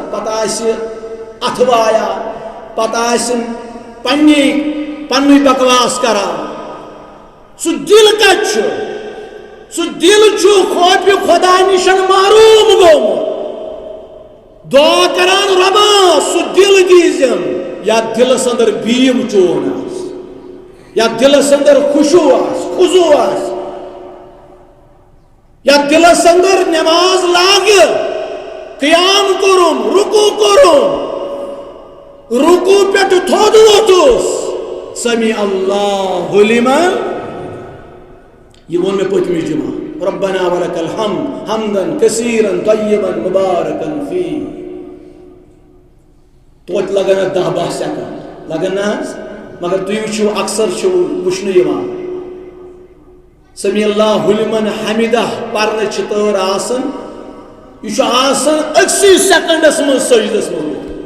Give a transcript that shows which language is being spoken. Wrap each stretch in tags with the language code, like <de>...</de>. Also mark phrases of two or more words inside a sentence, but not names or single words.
<ks>پتہ آسہِ اتھٕ وایان پتہ آسہِ پننُے بکواس کران سُہ دل کتہِ چھُ سُہ دل چھُ خوفہِ خدا نِش محروم گوٚمُت دعا کران رۄبا سُہ دل دیٖزٮ۪م یتھ دلس اندر بیم چون آسہِ یتھ دلس اندر خُشوع آسہِ خضوع آسہِ یتھ دلس اندر نماز لاگہِ قیام کرم رکوع کرم رکوع پٮ۪ٹھ تھوٚد ووٚتھُس</ks> <ar>سمیع اللہ لمن</ar> <ks>یہ ووٚن مےٚ پٔتمہِ جمعہ</ks> <ar>ربنا ولک الحمد حمدن کثیرا طیبا مبارکا فیہ</ar> <ks>توتہِ لگن اتھ 10-12 سیکنڈ لگن نہ حظ مگر تُہۍ وٕچھِو اکثر چھُ وٕچھنہٕ یِوان</ks> <ar>سمیع اللہ لمن حمدہ</ar> <ks>پرنہٕ چھِ تٲر آسان یہ چھُ آسان أکسٕے سیکنڈس منٛز سجدس منٛز</ks>